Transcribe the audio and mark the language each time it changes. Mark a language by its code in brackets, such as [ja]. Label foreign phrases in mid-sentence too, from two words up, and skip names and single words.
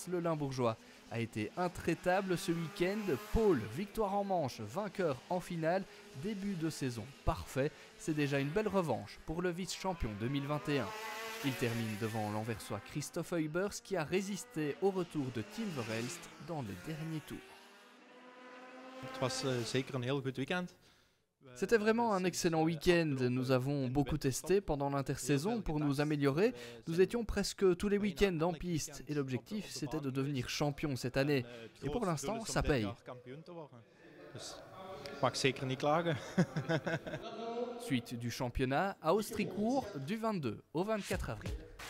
[fr] Le Limbourgeois a été intraitable ce week-end, pôle, victoire en manche, vainqueur en finale, début de saison parfait, c'est déjà une belle revanche pour le vice-champion 2021. Il termine devant l'Anversois Christophe Heubers qui a résisté au retour de Tim Verhelst dans le dernier tour. [nl] Het was zeker een heel goed weekend. [fr] C'était vraiment un excellent week-end, nous avons beaucoup testé pendant l'intersaison pour nous améliorer, nous étions presque tous les week-ends en piste et l'objectif c'était de devenir champion cette année et pour l'instant ça paye. [nl] Mag zeker niet klagen. [fr] Suite du championnat à Austricourt du 22 au 24 avril.